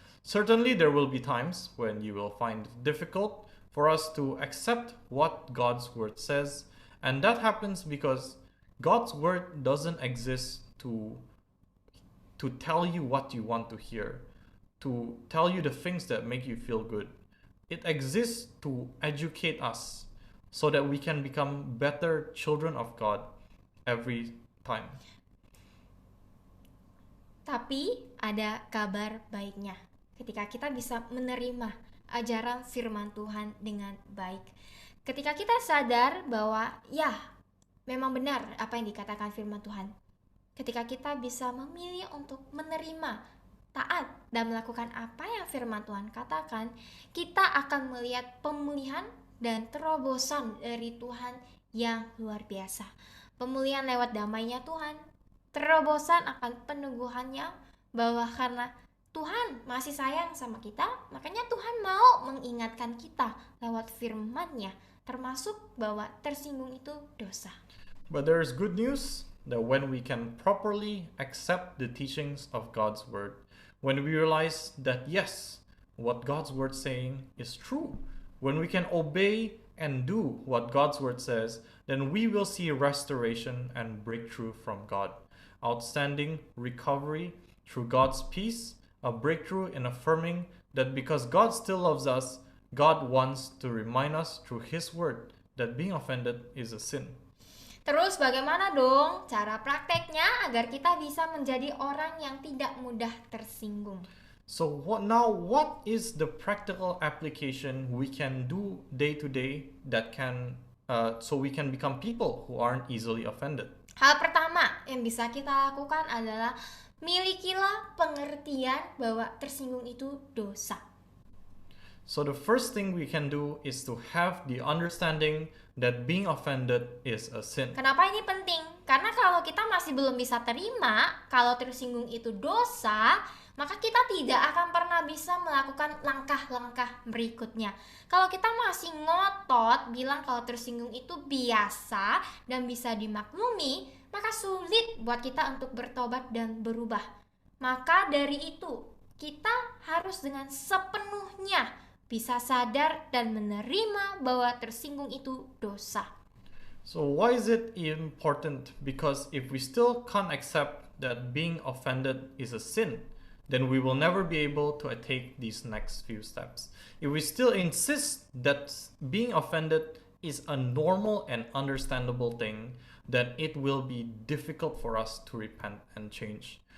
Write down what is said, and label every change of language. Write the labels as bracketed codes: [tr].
[en] Certainly, there will be times when you will find it difficult for us to accept what God's word says, and that happens because God's word doesn't exist to tell you what you want to hear, to tell you the things that make you feel good. It exists to educate us so that we can become better children of God every time. [id] Tapi ada kabar baiknya. Ketika kita bisa menerima ajaran firman Tuhan dengan baik. Ketika kita sadar bahwa ya, memang benar apa yang dikatakan firman Tuhan. Ketika kita bisa memilih untuk menerima, taat, dan melakukan apa yang firman Tuhan katakan, kita akan melihat pemulihan dan terobosan dari Tuhan yang luar biasa. Pemulihan lewat damainya Tuhan, terobosan akan peneguhannya, bahwa karena Tuhan masih sayang sama kita, makanya Tuhan mau mengingatkan kita lewat firman-Nya, termasuk bahwa tersinggung itu dosa. [en] But there is good news that when we can properly accept the teachings of God's word, when we realize that yes, what God's word saying is true, when we can obey and do what God's word says, then we will see restoration and breakthrough from God, outstanding recovery through God's peace, a breakthrough in affirming that because God still loves us, God wants to remind us through His word that being offended is a sin. [id] Terus bagaimana dong cara prakteknya agar kita bisa menjadi orang yang tidak mudah tersinggung? [en] So what is the practical application we can do day to day that can so we can become people who aren't easily offended? [id] Hal pertama yang bisa kita lakukan adalah milikilah pengertian bahwa tersinggung itu dosa. [en] So the first thing we can do is to have the understanding that being offended is a sin. [id] Kenapa ini penting? Karena kalau kita masih belum bisa terima kalau tersinggung itu dosa, maka kita tidak akan pernah bisa melakukan langkah-langkah berikutnya. Kalau kita masih ngotot bilang kalau tersinggung itu biasa dan bisa dimaklumi, maka sulit buat kita untuk bertobat dan berubah. Maka dari itu, kita harus dengan sepenuhnya bisa sadar dan menerima bahwa tersinggung itu dosa. [en] So why is it important? Because if we still can't accept that being offended is a sin, then we will never be able to take these next few steps. If we still insist that being offended is a normal and understandable thing, then it will be difficult for us to repent and change.